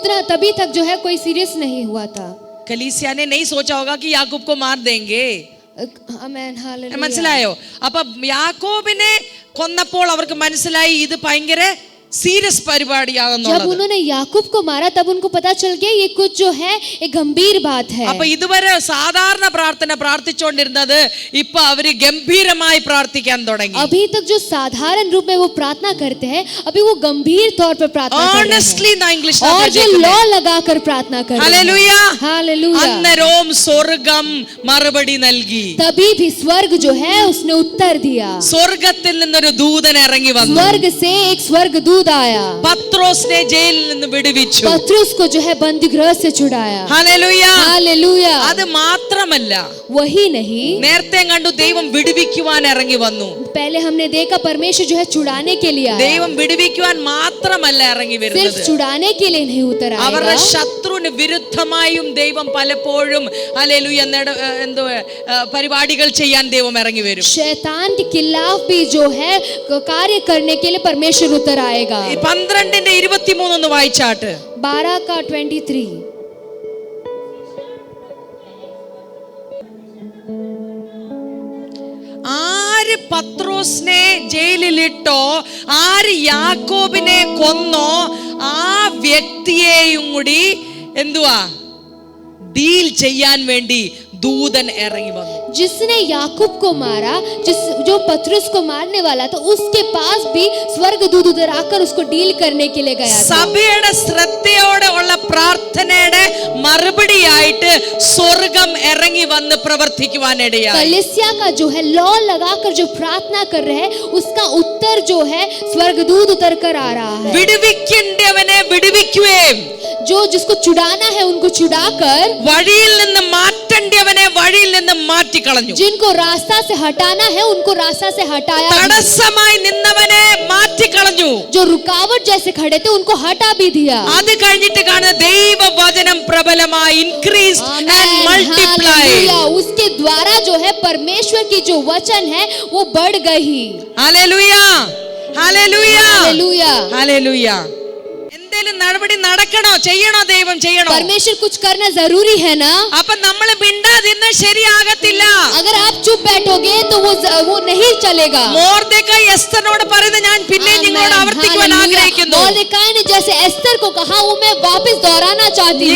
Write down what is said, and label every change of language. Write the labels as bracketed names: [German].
[Hindi] तभी तक जो है कोई सीरियस नहीं हुआ था। कलीसिया ने नहीं सोचा होगा कि याकूब को मार देंगे. ആമേൻ. हालेलुया. [Malayalam] മനസ്സിലായോ? അപ്പൊ യാക്കോബിനെ കൊന്നപ്പോൾ അവർക്ക് മനസ്സിലായി ഇത് ഭയങ്കര सीरियस പരിപാടിയാകുന്നുള്ളത്. [Hindi] जब उन्होंने याकूब को मारा तब उनको पता चल गया ये कुछ जो है एक गंभीर बात है. [Malayalam] അപ്പോൾ ഇതുവരെ സാധാരണ പ്രാർത്ഥന പ്രാർത്ഥിച്ചുകൊണ്ടിരുന്നത് ഇപ്പോ അവര് ഗംഭീരമായി പ്രാർത്ഥിക്കാൻ തുടങ്ങി. [Hindi] अभी तक जो साधारण रूप में वो प्रार्थना करते हैं अभी वो गंभीर तौर पर प्रार्थना कर रहे हैं. Honestly ना इंग्लिश और जो लॉ लगाकर प्रार्थना कर रहे हैं. हालेलुया. हालेलुया. [Malayalam] അന്നേരം സ്വർഗ്ഗം മറുപടി നൽകി. [Hindi] तभी भी स्वर्ग जो है उसने उत्तर दिया. [Malayalam] സ്വർഗ്ഗത്തിൽ നിന്നൊരു ദൂതൻ ഇറങ്ങി വന്നു. [Hindi] स्वर्ग से एक स्वर्गदूत दूत आया, [Malayalam] പത്രോസിനെ ജയിലിൽ നിന്ന് വിടുവിച്ചു. [Hindi] पतरस को जो है बंदी गृह से छुड़ाया। [Malayalam] ഹല്ലേലൂയ. [Hindi] हालेलुया। [Malayalam] അത് മാത്രമല്ല, [Hindi] वही नहीं, [Malayalam] നേരത്തെ കണ്ടു ദൈവം വിടുവിക്കുവാൻ ഇറങ്ങി വന്നു. [Hindi] पहले हमने देखा परमेश्वर जो है छुड़ाने के लिए आया, [Malayalam] ദൈവം വിടുവിക്കുവാൻ മാത്രമല്ല ഇറങ്ങി [Hindi] सिर्फ [Malayalam] വരുന്നത്. [Hindi] छुड़ाने के लिए नहीं उतर [Malayalam] അവരുടെ [Hindi] आएगा। [Malayalam] ശത്രുവിന് വിരുദ്ധമായും ദൈവം പലപ്പോഴും ഹല്ലേലൂയ എന്തോ പരിപാടികൾ ചെയ്യാൻ ദൈവം ഇറങ്ങി വരും. [Hindi] शैतान के खिलाफ भी जो है कार्य करने के लिए परमेश्वर उतर आएगा। [Malayalam] 12:23 ഒന്ന് വായിച്ചാട്ട്. [Hindi] 12 का 23। [Malayalam] ആര് പത്രോസിനെ ജയിലിലിട്ടോ, ആര് യാക്കോബിനെ കൊന്നോ, ആ വ്യക്തിയെയും കൂടി എന്തുവാ ഡീൽ ചെയ്യാൻ വേണ്ടി दूदन इറങ്ങി വന്നു. [Hindi] जिसने याकूब को मारा, जो पतरस को मारने वाला था, उसके पास भी स्वर्गदूत उधर आकर उसको डील करने के लिए गया था। [Malayalam] സഭയുടെ ശ്രദ്ധയോടെ ഉള്ള പ്രാർത്ഥനയുടെ മറുപടിയായിട്ട് സ്വർഗ്ഗം ഇറങ്ങി വന്ന് പ്രവർത്തിക്കുവാനിടയായി. [Hindi] कलीसिया का जो है लॉ लगाकर जो प्रार्थना कर रहे हैं, उसका उत्तर जो है स्वर्गदूत उतर कर आ रहा है। [Malayalam] വിടുവിക്കേണ്ടവനെ വിടുവിക്കുകയും [Hindi] जो जिसको छुड़ाना है उनको छुड़ाकर, [Malayalam] വഴിയിൽ നിന്ന് മാറ്റേണ്ടവനെ വഴിയിൽ നിന്ന് മാറ്റിക്കളഞ്ഞു. [Hindi] जिनको रास्ता से हटाना है उनको रास्ता से हटाया, [Malayalam] തടസ്സമായി നിന്നവനെ മാറ്റിക്കളഞ്ഞു. [Hindi] जो रुकावट जैसे खड़े थे उनको हटा भी दिया। [Malayalam] അത് കഴിഞ്ഞിട്ട് കാണുന്ന ദൈവവചനം പ്രബലമായി [English] Increase and multiply. [Hindi] हालेलुया। उसके द्वारा जो है परमेश्वर की जो वचन है वो बढ़ गई। Hallelujah, hallelujah, hallelujah. हालेलुया. [Malayalam] എന്തെങ്കിലും നടപടി നടക്കണോ, ചെയ്യണോ, ദൈവം ചെയ്യണോ? [Hindi] परमेश्वर कुछ करना जरूरी है ना। [Malayalam] അപ്പൊ നമ്മൾ മിണ്ടാതിരുന്ന ശരിയാകത്തില്ല. [Hindi] अगर आप चुप बैठोगे तो वो नहीं चलेगा। [Malayalam] മോർദെഖായി എസ്തറിനോട് പറയുന്നത് ഞാൻ പിന്നെ നിങ്ങളോട് ആവർത്തിക്കുവാൻ ആഗ്രഹിക്കുന്നു. [Hindi] मोर्देखाई ने जैसे एस्तर को कहा, वो मैं वापस दोहराना चाहती हूँ।